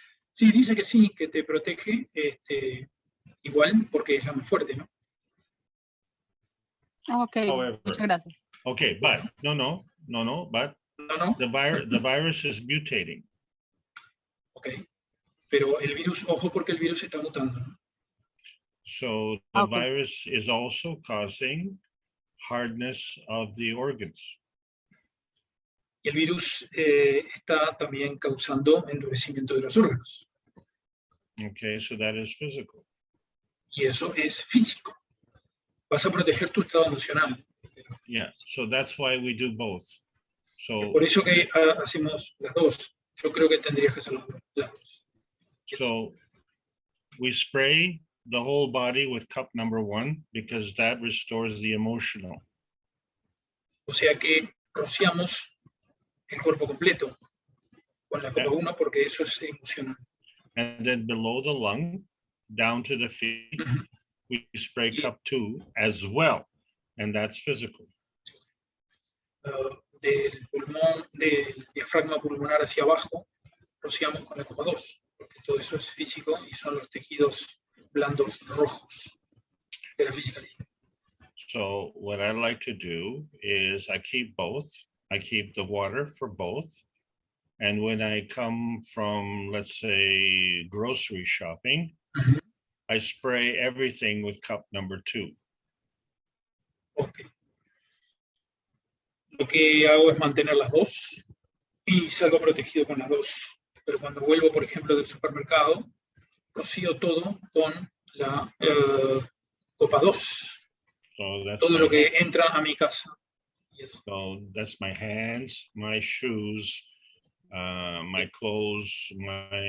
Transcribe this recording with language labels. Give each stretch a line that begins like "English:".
Spanish: Sí, dice que sí, que te protege igual porque es la más fuerte, ¿no? Ok, muchas gracias.
English: Okay, but but the virus is mutating. Okay.
Spanish: Pero el virus, ojo porque el virus está mutando, ¿no?
English: So the virus is also causing hardness of the organs.
Spanish: Y el virus está también causando endurecimiento de los órganos.
English: Okay, so that is physical.
Spanish: Y eso es físico. Vas a proteger tu estado emocional.
English: Yeah, so that's why we do both. So
Spanish: por eso que hacemos las dos. Yo creo que tendrías que hacer las dos.
English: So we spray the whole body with cup number 1 because that restores the emotional.
Spanish: O sea que rociamos el cuerpo completo con la copa 1 porque eso es emocional.
English: And then below the lung, down to the feet, we spray cup 2 as well, and that's physical.
Spanish: Del pulmón, del diafragma pulmonar hacia abajo, rociamos con la copa 2, porque todo eso es físico y son los tejidos blandos rojos de la física.
English: So what I like to do is I keep both. I keep the water for both. And when I come from, let's say, grocery shopping, I spray everything with cup number 2. Okay.
Spanish: Lo que hago es mantener las dos y salgo protegido con las dos. Pero cuando vuelvo, por ejemplo, del supermercado, rocío todo con la copa 2.
English: So that's
Spanish: todo lo que entra a mi casa.
English: Yes. So that's my hands, my shoes, my clothes, my